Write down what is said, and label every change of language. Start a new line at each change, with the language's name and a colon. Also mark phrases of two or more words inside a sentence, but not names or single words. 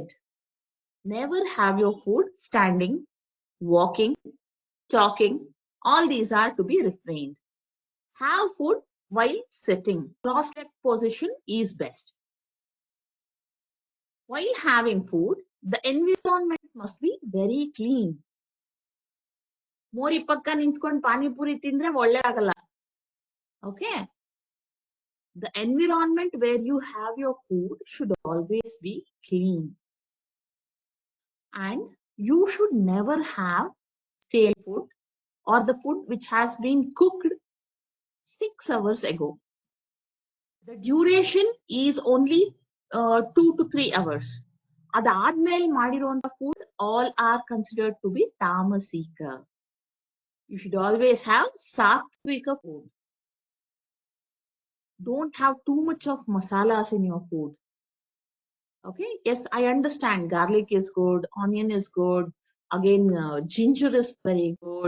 English: Never have your food standing, walking, talking. All these are to be refrained. Have food while sitting. Cross-legged position is best. While having food, the environment must be very clean.
Kannada: ಮೋರಿ ಪಕ್ಕ ನಿಂತ್ಕೊಂಡು ಪಾನಿಪುರಿ ತಿಂದ್ರೆ ಒಳ್ಳೆದಾಗಲ್ಲ.
English: Okay? The environment where you have your food should always be clean. And you should never have stale food or the food which has been cooked 6 hours ago. The duration is only 2 to 3 hours.
Kannada: ಅದಾದ್ಮೇಲೆ ಮಾಡಿರುವಂತ
English: food all are considered to be tamasika. You should always have satvika food. Don't have too much of masalas in your food. Okay, yes, I understand garlic is good, onion is good, again ginger is very good.